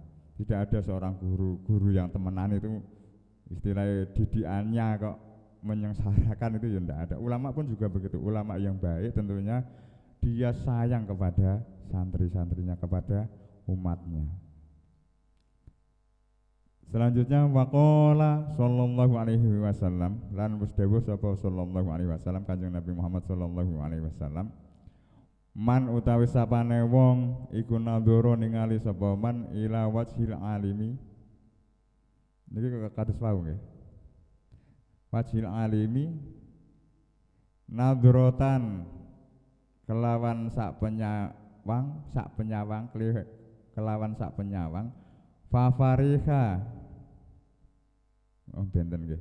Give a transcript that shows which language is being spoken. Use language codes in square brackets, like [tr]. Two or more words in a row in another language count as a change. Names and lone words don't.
[id] Tidak ada seorang guru yang temenan itu istilahnya didikannya kok menyengsarakan, itu ya tidak ada. Ulama pun juga begitu. Ulama yang baik tentunya dia sayang kepada santri-santrinya, kepada umatnya. [ar] Selanjutnya وقال صلى الله عليه وسلم, [jv] lan wis dawuh sapa [ar] صلى الله عليه وسلم [jv] Kanjeng Nabi Muhammad [ar] صلى الله عليه وسلم, [jv] man utawi sapane wong iku nadhara ningali sapa [ar] من إلى وجه العالم. [jv] Niki kados wau nggih. [ar] وجه العالم نظرة [jv] kelawan sak penyawang fafariha benten nggih.